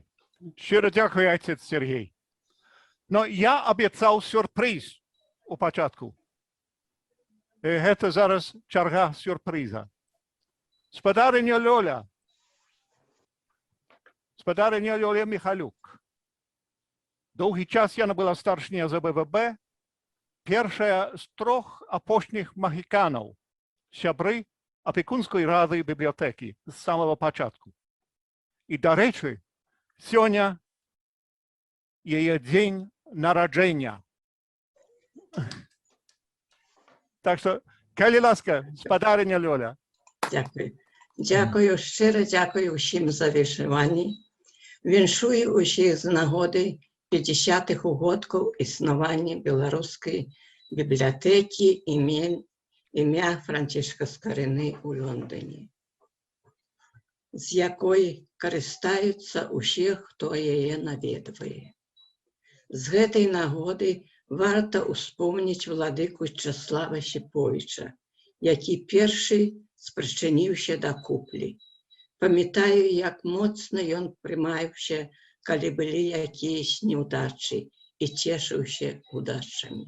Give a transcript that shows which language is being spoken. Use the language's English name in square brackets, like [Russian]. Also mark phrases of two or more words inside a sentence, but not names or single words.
[Ukrainian] Щиро дякую, отець Сергій. Но я обіцяв сюрприз у початку. І це зараз черга сюрприза. [Belarusian] Спадарыня Лёля Михалюк. [Ukrainian] Довгий час яна була старшиня ЗБВБ, [Belarusian] першая з 3 апошніх магіканаў, сябры [Ukrainian] опікунської ради бібліотеки з самого початку. І, до речі, сьогодні її день народження. Так що, коли ласка, спадарення Льоля. Дякую. Дякую, щиро дякую всім за вишивання. Віншую усіх з нагоди 50-х угодків існування Білоруської бібліотеки ім'я Францишка Скорини у Лондоні, з якої користаються усі, хто її навідує. [Belarusian] З гэтай нагоди варта успомніць владыку Часлава Шіповіча, які першы спрычыніўся да куплі. Памятаю, як моцна ён прымаўся, калі былі якіясь неўдачы і цешыўся удачамі.